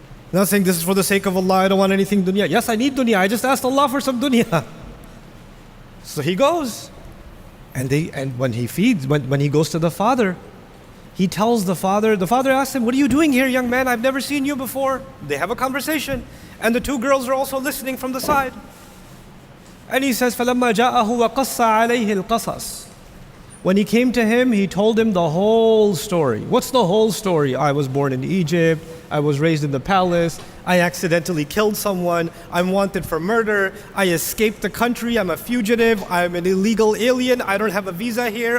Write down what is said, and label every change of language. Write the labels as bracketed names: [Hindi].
[English] I'm not saying this is for the sake of Allah, I don't want anything dunya. Yes, I need dunya. I just asked Allah for some dunya. So he goes. And when he goes to the father, he tells the father asks him, what are you doing here, young man? I've never seen you before. They have a conversation. And the 2 girls are also listening from the side. And he says, [Arabic] فَلَمَّا جَاءَهُ وَقَصَّ عَلَيْهِ الْقَصَصِ. [English] When he came to him, he told him the whole story. What's the whole story? I was born in Egypt. I was raised in the palace. I accidentally killed someone. I'm wanted for murder. I escaped the country. I'm a fugitive. I'm an illegal alien. I don't have a visa here.